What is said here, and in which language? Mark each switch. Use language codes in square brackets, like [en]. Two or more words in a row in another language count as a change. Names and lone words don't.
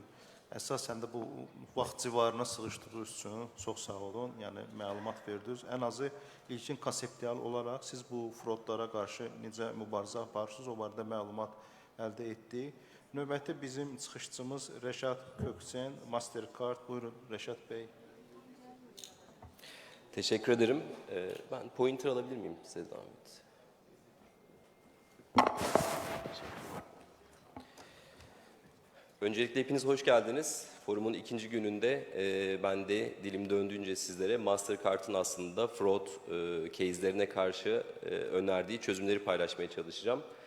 [az] Əsasən də bu vaxt civarına sığışdırdığınız üçün çox sağ olun. Yəni məlumat verdiniz. Ən azı ilkin konseptual olaraq siz bu fraudlara qarşı necə mübarizə aparırsınız, o barədə məlumat əldə etdik. Növbəti bizim çıxışçımız Rəşad Kökçen, Mastercard. Buyurun Rəşad bəy. [tr] Teşekkür ederim. Ben pointer alabilir miyim size zahmet? Öncelikle hepiniz hoş geldiniz. Forumun ikinci gününde ben de dilim döndüğünce sizlere Mastercard'ın aslında [en] fraud case'lerine [tr] karşı önerdiği çözümleri paylaşmaya çalışacağım.